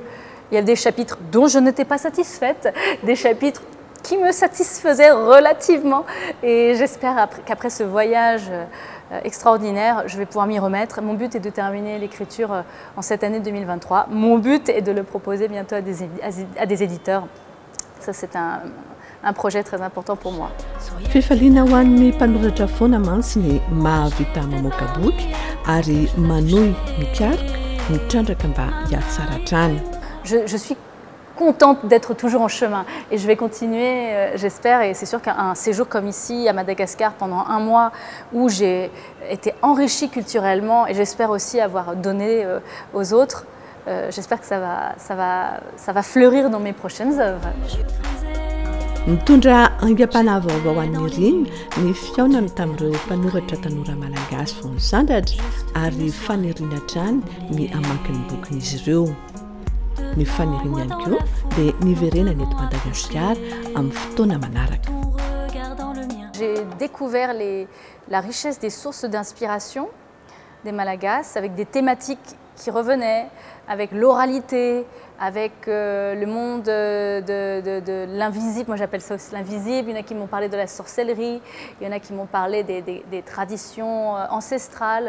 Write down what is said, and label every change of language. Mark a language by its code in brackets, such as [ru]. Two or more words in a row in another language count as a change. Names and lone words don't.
[fr] Il y a des chapitres dont je n'étais pas satisfaite, des chapitres qui me satisfaisaient relativement. Et j'espère qu'après ce voyage extraordinaire, je vais pouvoir m'y remettre. Mon but est de terminer l'écriture en cette année 2023. Mon but est de le proposer bientôt à des éditeurs. Ça, c'est un projet très important pour moi. [mg] Fifaliana ho an'ny mpanoratra foana mantsy ny mahavita mamoaka boky ary manohy mikaroka mitrandraka mba hiady tsara hatrany. [fr] Je suis contente d'être toujours en chemin et je vais continuer, j'espère, et c'est sûr qu'un séjour comme ici à Madagascar pendant un mois où j'ai été enrichie culturellement et j'espère aussi avoir donné aux autres, j'espère que ça va fleurir dans mes prochaines œuvres. [mg] Mitondra aingam-panahy vaovao ho an'ny Riny ny fiaonany tamin'ireo mpanoratra tanora malagasy vao nisandratra ary faniriana hatrany ny hamaky ny bokin'izy ireo. Ny faniriana ihany koa dia niverenany eto Madagasikara amin'ny fotoana manaraka. [fr] J'ai découvert la richesse des sources d'inspiration des Malagasy avec des thématiques qui revenaient, avec l'oralité, avec le monde de l'invisible. Moi j'appelle ça aussi l'invisible. Il y en a qui m'ont parlé de la sorcellerie, il y en a qui m'ont parlé des traditions ancestrales.